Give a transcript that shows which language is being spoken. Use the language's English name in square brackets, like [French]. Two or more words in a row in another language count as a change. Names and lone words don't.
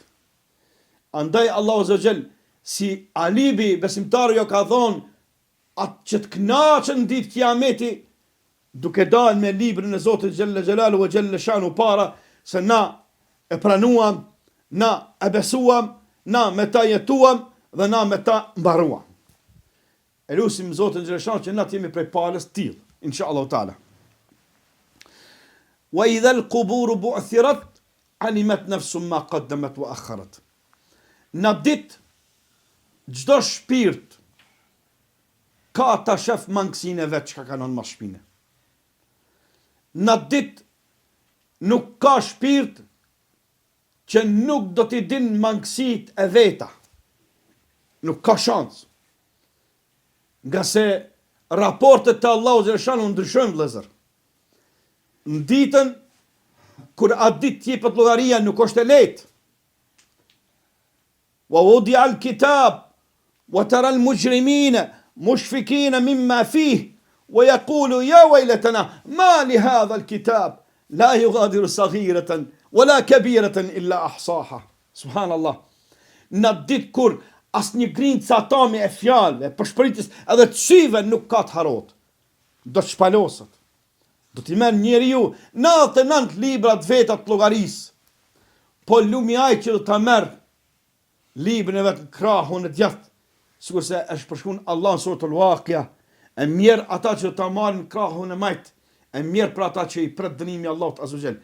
[Albanian] Andaj Allahu [Arabic] عز وجل [Albanian] si alibi besimtarë jo ka thonë atë që të kënaqën ditë Kiameti duke dalë me librin e Zotit [Arabic] جل جلاله وجل شأنه [Albanian] para se na e pranuam, na e besuam, na me ta jetuam dhe na me ta mbaruam. E lusim Zotin [Arabic] جل شأنه [Albanian] që na të jemi prej palës tillë, [Arabic] إن شاء الله تعالى. وإذا القبور بعثرت علمت نفس ما قدمت وأخرت. [Albanian] Në ditë çdo shpirt ka ta shef mangësinë e vet çka kanë në shpinë. Në ditë nuk ka shpirt që nuk do t'i din mangësit e veta. Nuk ka shans. Nga se raportet të Allahu xhaleshanu ndryshojnë vëllezër. Në ditën kur atë ditë t'jepet llogaria nuk është e lehtë. [Arabic] ووضع الكتاب فترى المجرمين مشفقين مما فيه ويقولون يا ويلتنا مال هذا الكتاب لا يغادر صغيرة ولا كبيرة إلا أحصاها. [Albanian] Subhanallah. Në ditë kur asnjë grincë atami e fjalëve, përshpëritjes edhe të syve nuk ka të harrot. Do të shpalosët. Do t'i merr njeriu 99 libra të veta të llogarisë. Po lumi ai që do ta merr librin e vet krahun e djathtë, sikurse është përshkruan Allah në suratul Waqia, e mirë ata që ta marrin krahun e majt, e mirë për ata që i pret dënimi Allahut [Arabic] عز وجل.